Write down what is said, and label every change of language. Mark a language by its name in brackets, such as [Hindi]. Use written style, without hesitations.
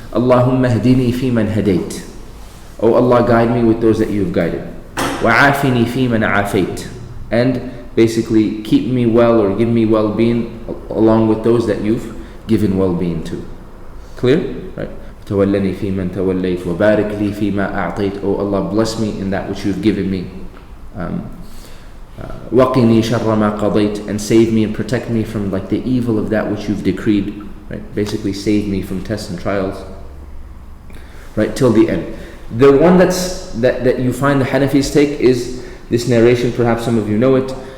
[Arabic] Allahumma hdini fi man hadayt. [English] Oh Allah, guide me with those that you have guided. [Arabic] Wa afini fi man afayt. [English] And basically keep me well or give me well-being along with those that you've given well-being to. Clear? Right? [Arabic] وتولني فيمن توليت وبارك لي فيما أعطيت. [English] Oh Allah, bless me in that which you've given me. [Arabic] وقني شر ما قضيت, [English] and save me and protect me from like the evil of that which you've decreed. Right? Basically save me from tests and trials. Right, till the end. The one that you find the Hanafis take is this narration, perhaps some of you know it.